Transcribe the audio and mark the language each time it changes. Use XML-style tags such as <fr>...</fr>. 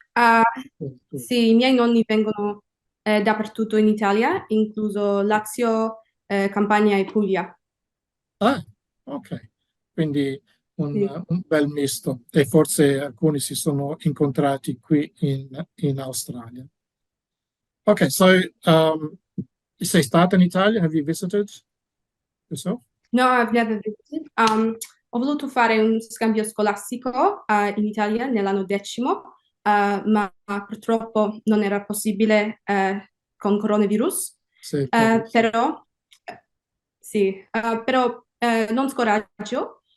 <it>Ah, sì, i miei nonni vengono dappertutto in Italia, incluso Lazio, Campania e Puglia. Ah, ok. Quindi Sì. un bel misto. E forse alcuni si sono incontrati qui in Australia. Ok, so sei stata in Italia?</it> <en>Have you visited yourself? No, I've never visited.</en> <it>Ho voluto fare un scambio scolastico in Italia nell'anno 10°, ma purtroppo non era possibile con coronavirus. Sì, Covid, sì. Però, sì, però non scoraggio.</it>